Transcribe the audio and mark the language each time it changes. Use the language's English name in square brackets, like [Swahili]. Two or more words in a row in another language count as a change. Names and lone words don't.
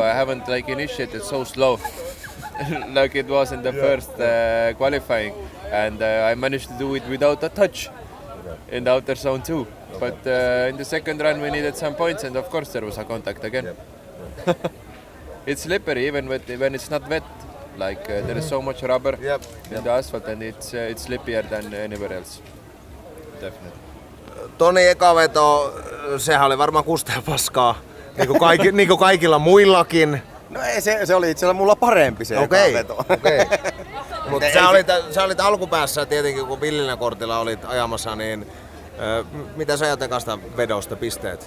[English] I haven't like initiated so slow like it was in the first qualifying, and I managed to do it without a touch in the outer zone too. But in the second run we needed some points, and of course there was a contact again. It's slippery even when it's not wet. Like there is so much rubber in the asphalt, and it's slippier than anywhere else. Definitely. [Finnish] Toni eka veto, sehän oli varmaan kustea paskaa, niin kuin kaikilla muillakin. No ei, se oli itse asiassa mulla parempi se eka veto. Okei. Mutta sä olit alkupäässä tietenkin, kun villillä kortilla olit ajamassa, niin mitä sä ajat ekasta vedosta pisteet?